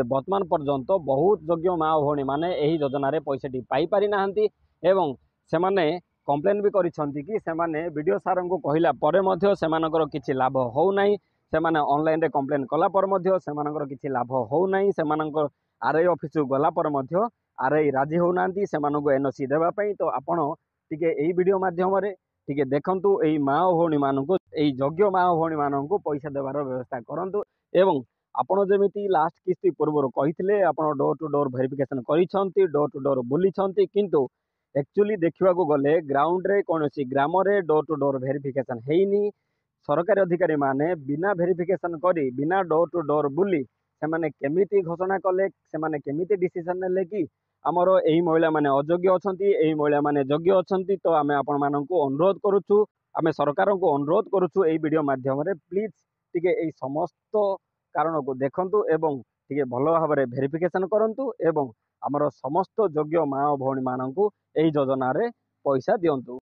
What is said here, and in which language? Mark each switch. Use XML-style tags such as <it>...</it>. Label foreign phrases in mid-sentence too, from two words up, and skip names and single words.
<or>ବର୍ତ୍ତମାନ ପର୍ଯ୍ୟନ୍ତ ବହୁତ ଯୋଗ୍ୟ ମା ଭଉଣୀମାନେ ଏହି ଯୋଜନାରେ ପଇସାଟି ପାଇପାରି ନାହାନ୍ତି ଏବଂ ସେମାନେ କମ୍ପ୍ଲେନ୍ ବି କରିଛନ୍ତି କି ସେମାନେ ବିଡ଼ିଓ ସାର୍ଙ୍କୁ କହିଲା ପରେ ମଧ୍ୟ ସେମାନଙ୍କର କିଛି ଲାଭ ହେଉନାହିଁ, ସେମାନେ ଅନଲାଇନରେ କମ୍ପ୍ଲେନ୍ କଲା ପରେ ମଧ୍ୟ ସେମାନଙ୍କର କିଛି ଲାଭ ହେଉନାହିଁ, ସେମାନଙ୍କର ଆର୍ଆଇ ଅଫିସକୁ ଗଲା ପରେ ମଧ୍ୟ ଆର୍ଆଇ ରାଜି ହେଉନାହାନ୍ତି ସେମାନଙ୍କୁ ଏନ୍ଓସି ଦେବା ପାଇଁ। ତ ଆପଣ ଟିକେ ଏହି ଭିଡ଼ିଓ ମାଧ୍ୟମରେ ଟିକେ ଦେଖନ୍ତୁ, ଏହି ମା ଭଉଣୀମାନଙ୍କୁ, ଏହି ଯୋଗ୍ୟ ମା ଭଉଣୀମାନଙ୍କୁ ପଇସା ଦେବାର ବ୍ୟବସ୍ଥା କରନ୍ତୁ ଏବଂ ଆପଣ ଯେମିତି ଲାଷ୍ଟ କିସ୍ତି ପୂର୍ବରୁ କହିଥିଲେ ଆପଣ</or> <en>door to door verification</en> <or>କରିଛନ୍ତି,</or> <en>door to door</en> <or>ବୁଲିଛନ୍ତି, କିନ୍ତୁ ଏକ୍ଚୁଆଲି ଦେଖା ଗଲେ ଗ୍ରାଉଣ୍ଡ ରେ କୌଣ ଗ୍ରାମ</or> <en>door to door verification</en> <or>ହେଇନି। ସରକାରୀ ଅଧିକାରୀ ମାନେ ବିନା ଭେରିଫିକେସନ କରି ବିନା</or> <en>door to door</en> <or>ବୁଲି ସେ କେମିତି ଘୋଷଣା କଲେ, ସେ କେମିତି ଡିସିଜନ ନେଲେ କି ଆମର ଏହି ମହିଳା ମାନେ ଅଯୋଗ୍ୟ ଅଛନ୍ତି, ଏହି ମହିଳା ମାନେ ଯୋଗ୍ୟ ଅଛନ୍ତି। ତ ଆମେ ଆପଣ ମାନଙ୍କୁ ଅନୁରୋଧ କରୁଛୁ, ଆମେ ସରକାର କୁ ଅନୁରୋଧ କରୁଛୁ ଏଇ ଭିଡ଼ିଓ ମାଧ୍ୟମ ରେ ପ୍ଲିଜ ଟିକେ ଏଇ ସମସ୍ତ କାରଣ କୁ ଦେଖନ୍ତୁ ଏବଂ ଟିକେ ଭଲ ଭାବରେ ଭେରିଫିକେସନ କରନ୍ତୁ ଏବଂ ଆମର ସମସ୍ତ ଯୋଗ୍ୟ ମା ଭଉଣୀ ମାନଙ୍କୁ ଏହି ଯୋଜନା ରେ ପଇସା ଦିଅନ୍ତୁ।</or>